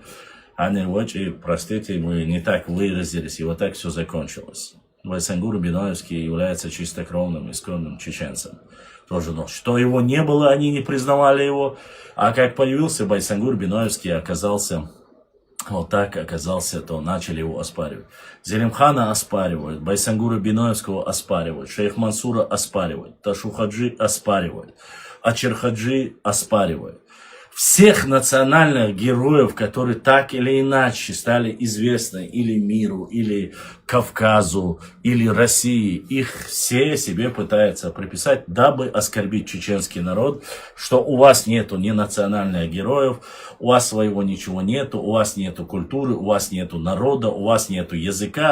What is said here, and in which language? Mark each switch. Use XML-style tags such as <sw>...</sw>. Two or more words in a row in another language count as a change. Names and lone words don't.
<ru>Они очень, простите, мы не так выразились, и вот так все закончилось. Байсангур Биноевский является чистокровным, исконным чеченцем. Тоже, но что его не было, они не признавали его. А как появился Байсангур Биноевский, оказался... Вот так оказался, то начали его оспаривать. Зелимхана оспаривают, Байсангура Биноевского оспаривают, Шейх Мансура оспаривают, Ташухаджи оспаривают, Ачерхаджи оспаривают. Всех национальных героев, которые так или иначе стали известны или миру, или Кавказу, или России, их все себе пытаются приписать, дабы оскорбить чеченский народ, что у вас нету ни национальных героев, у вас своего ничего нету, у вас нету культуры, у вас нету народа, у вас нету языка.</ru>